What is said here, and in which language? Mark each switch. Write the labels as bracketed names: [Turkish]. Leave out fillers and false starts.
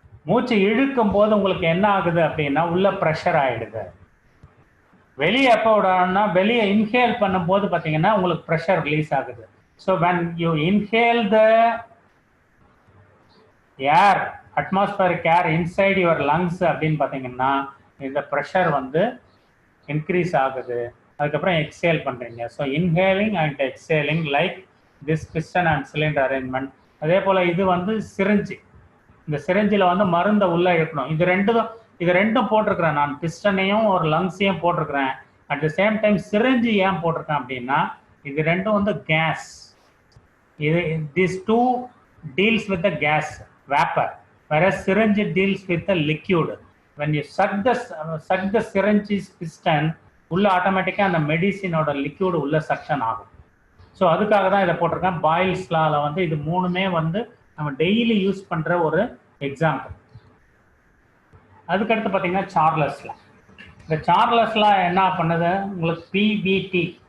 [Tamil] மூச்சு இழுக்கும் போது உங்களுக்கு என்ன ஆகுது அப்படின்னா உள்ள ப்ரெஷர் ஆகிடுது. வெளியே எப்போ விடணும்னா வெளியே இன்ஹேல் பண்ணும்போது பார்த்தீங்கன்னா உங்களுக்கு ப்ரெஷர் ரிலீஸ் ஆகுது. [English] so when you inhale the air, atmospheric air inside your lungs [Tamil] அப்படின்னு பார்த்தீங்கன்னா இந்த ப்ரெஷர் வந்து இன்க்ரீஸ் ஆகுது. அதுக்கப்புறம் எக்ஸேல் பண்ணுறீங்க. [English] So inhaling and exhaling like this piston and cylinder arrangement. [Tamil] அதே போல் இது வந்து சிரிஞ்சு, இந்த சிரிஞ்சில் வந்து மருந்தை உள்ளே இழுக்கணும். இது ரெண்டும் போட்டிருக்கிறேன் நான், பிஸ்டனையும் ஒரு லங்ஸையும் போட்டிருக்கிறேன். [English] at the same time [Tamil] syringe ஏன் போட்டிருக்கேன் அப்படின்னா இது ரெண்டும் வந்து case. [English] These two deals with the gas vapor, whereas syringe deals with the liquid. When you suck the syringe's piston, [Tamil] உள்ள ஆட்டோமேட்டிக்காக அந்த மெடிசினோட லிக்யூடு உள்ள சக்ஷன் ஆகும். ஸோ அதுக்காக தான் இதை போட்டிருக்கேன். பாயில்ஸ் லாவில் வந்து இது மூணுமே வந்து நம்ம டெய்லி யூஸ் பண்ணுற ஒரு எக்ஸாம்பிள். அதுக்கடுத்து பார்த்தீங்கன்னா சார்லஸ் லா. இந்த சார்லஸ் லா என்ன பண்ணுது உங்களுக்கு பிவிடி.